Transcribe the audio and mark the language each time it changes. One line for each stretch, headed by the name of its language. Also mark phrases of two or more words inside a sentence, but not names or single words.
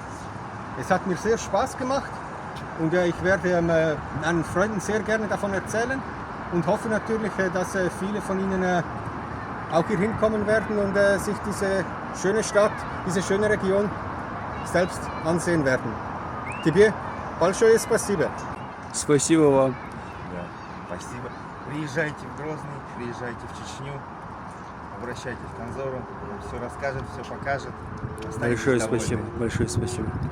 German: Es hat mir sehr Spaß gemacht. Und ich werde meinen Freunden sehr gerne davon erzählen und hoffe natürlich, dass viele von ihnen auch hier hinkommen werden und sich diese schöne Stadt, diese schöne Region selbst ansehen werden.
Russian: Тебе большое спасибо. Спасибо вам. Да, спасибо. Приезжайте в Грозный, приезжайте в Чечню, обращайтесь к Анзору, он все расскажет, все покажет. Большое спасибо. Большое спасибо.